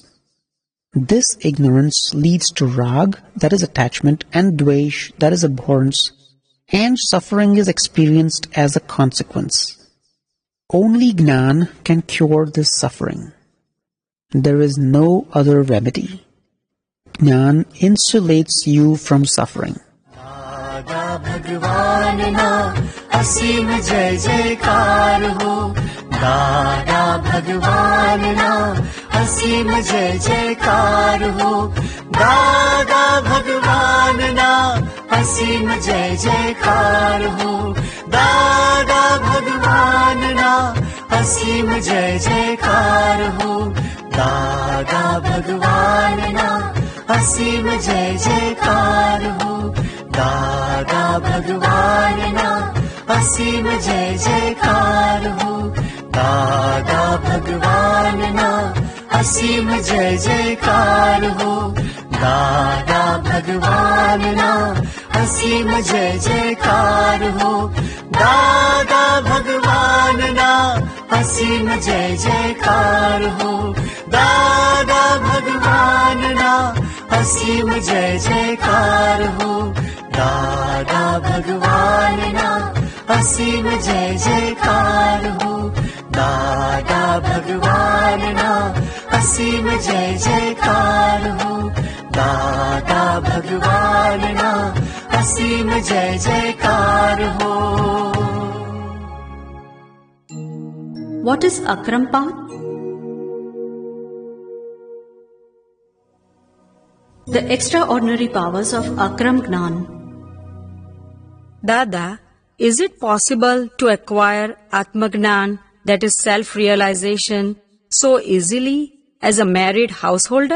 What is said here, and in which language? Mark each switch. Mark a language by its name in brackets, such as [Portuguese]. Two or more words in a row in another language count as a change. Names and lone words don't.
[English] This ignorance leads to rag, that is attachment, and dvesh, that is abhorrence, and suffering is experienced as a consequence. Only Gnan can cure this suffering. There is no other remedy. Gnan insulates you from suffering. [Gujarati] દાદા ભગવાન ના અસીમ જય જયકાર હો. દાદા ભગવાન ના અસીમ જય જયકાર હો. દાદા ભગવાન ના અસીમ જય જયકાર હો. દાદા ભગવાન ના અસીમ જય જયકાર હો. દાદા ભગવાન ના અસીમ જય જયકાર હો. દાદા ભગવાન ના અસીમ જય જયકાર હો. દાદા ભગવાન ના અસીમ જય જયકાર હો દાદા ભગવાન ના અસીમ જય જયકાર હો દાદા ભગવાન ના અસીમ જય જયકાર હો દાદા ભગવાન ના અસીમ જય જયકાર હો દાદા ભગવાન ના અસીમ જય જયકાર હો દાદા ભગવાન ના અસીમ જય જયકાર હો દાદા ભગવાન ના અસીમ જય જયકાર હો. [English] What is Akram path? The extraordinary powers of Akram Gnan. Dada, is it possible to acquire Atmagnan, that is self-realization, so easily as a married householder?